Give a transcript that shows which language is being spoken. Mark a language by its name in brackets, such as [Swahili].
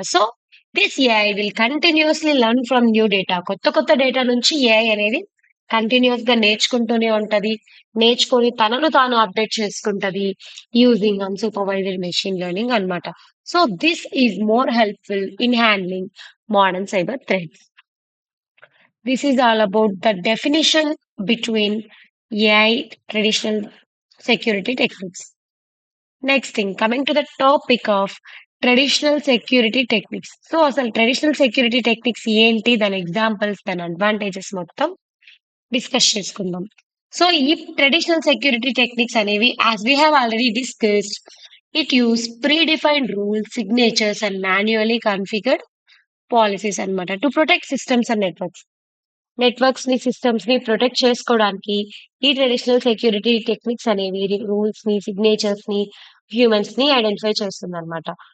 [English] So this AI will continuously learn from new data. [Telugu] కొత్త కొత్త data నుంచి AI అనేది కంటిన్యూస్ గా నేర్చుకుంటూనే ఉంటది. నేర్చుకొని తనను తాను అప్డేట్ చేసుకుంటది [English] using unsupervised machine learning [Telugu] అన్నమాట. [English] So this is more helpful in handling modern cyber threats. This is all about the definition between AI traditional security techniques. Next thing, coming to the topic of traditional security techniques. [Telugu] So అసలు traditional security techniques ఏంటి, దాని examples, దాని advantages మొత్తం discuss చేసుకుందాం. So ఈ traditional security techniques అనేవి [English] as we have already discussed, it uses predefined rules, signatures and manually configured policies అన్నమాట to protect systems and networks [Telugu] ని, సిస్టమ్స్ ని ప్రొటెక్ట్ చేసుకోవడానికి ఈ ట్రెడిషనల్ సెక్యూరిటీ టెక్నిక్స్ అనేవి రూల్స్ ని, సిగ్నేచర్స్ ని, హ్యూమన్స్ ని ఐడెంటిఫై చేస్తుంది అనమాట.